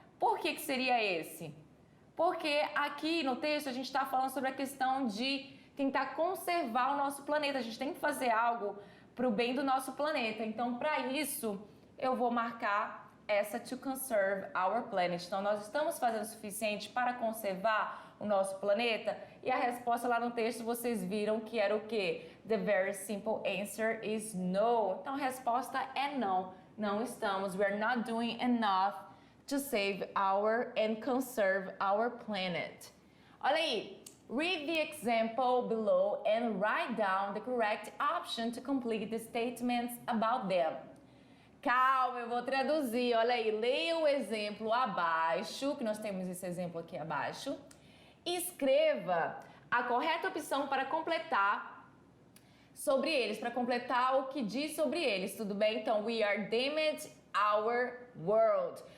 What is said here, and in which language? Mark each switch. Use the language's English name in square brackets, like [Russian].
[Portuguese] Por que seria esse? Porque aqui no texto a gente está falando sobre a questão de tentar conservar o nosso planeta. A gente tem que fazer algo para o bem do nosso planeta. Então, para isso, eu vou marcar essa [English] to conserve our planet. [Portuguese] Então, nós estamos fazendo o suficiente para conservar o nosso planeta? E a resposta lá no texto, vocês viram que era o quê? [English] The very simple answer is no. [Portuguese] Então, a resposta é não. Não estamos. [English] We are not doing enough to save our and conserve our planet. [Portuguese] Olha aí. [English] Read the example below and write down the correct option to complete the statements about them. [Portuguese] Calma, eu vou traduzir. Olha aí, leia o exemplo abaixo, que nós temos esse exemplo aqui abaixo. Escreva a correta opção para completar sobre eles, para completar o que diz sobre eles, tudo bem? [English] Então, we are damaging our world.